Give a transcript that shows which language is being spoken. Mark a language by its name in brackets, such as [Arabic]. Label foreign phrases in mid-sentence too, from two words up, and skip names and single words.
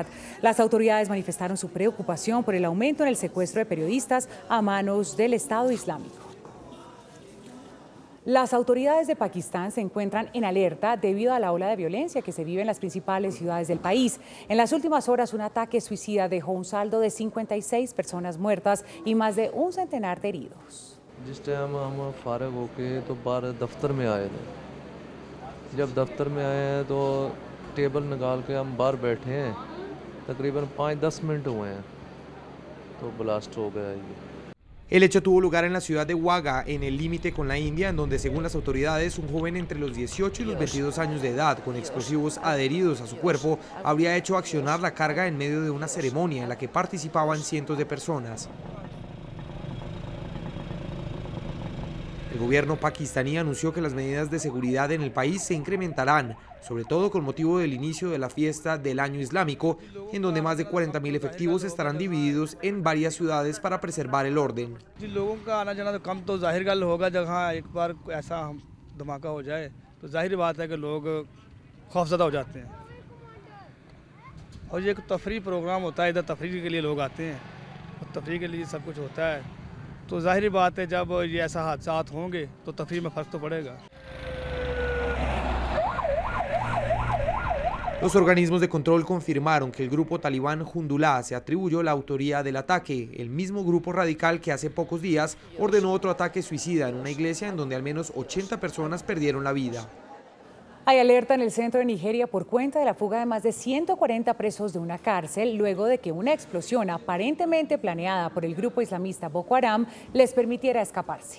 [Spanish] Las autoridades manifestaron su preocupación por el aumento en el secuestro de periodistas a manos del Estado Islámico. Las autoridades de Pakistán se encuentran en alerta debido a la ola de violencia que se vive en las principales ciudades del país. En las últimas horas, un ataque suicida dejó un saldo de 56 personas muertas y más de un centenar de heridos. [Urdu] جس ٹائم ہم فارغ ہوکے تو باہر دفتر میں آئے تھے، جب دفتر میں آئے ہیں تو ٹیبل نکال کے ہم باہر بیٹھے ہیں، تقریباً 5-10 منٹ ہوئے ہیں تو بلاسٹ ہو گیا یہ. [Spanish] El hecho tuvo lugar en la ciudad de Wagah, en el límite con la India, en donde, según las autoridades, un joven entre los 18 y los 22 años de edad, con explosivos adheridos a su cuerpo, habría hecho accionar la carga en medio de una ceremonia en la que participaban cientos de personas. El gobierno pakistaní anunció que las medidas de seguridad en el país se incrementarán, sobre todo con motivo del inicio de la fiesta del año islámico, en donde más de 40.000 efectivos estarán divididos en varias ciudades para preservar el orden. [Urdu] لوگوں کا آنا جانا تو کم تو ظاہر گل ہوگا، جب ہاں ایک بار ایسا دھماکہ ہو جائے تو ظاہر بات ہے کہ لوگ خوفزدہ ہو جاتے ہیں. اور یہ ایک تفریح پروگرام ہوتا ہے، ادھر تفریح کے لیے لوگ آتے ہیں اور تفریح کے لیے سب کچھ ہوتا ہے، تو ظاہر بات ہے جب یہ ایسا حادثات ہوں گے تو تفریح میں فرق تو پڑے گا. [Spanish] Los organismos de control confirmaron que el grupo talibán Jundullah se atribuyó la autoría del ataque, el mismo grupo radical que hace pocos días ordenó otro ataque suicida en una iglesia en donde al menos 80 personas perdieron la vida. Hay alerta en el centro de Nigeria por cuenta de la fuga de más de 140 presos de una cárcel luego de que una explosión aparentemente planeada por el grupo islamista Boko Haram les permitiera escaparse.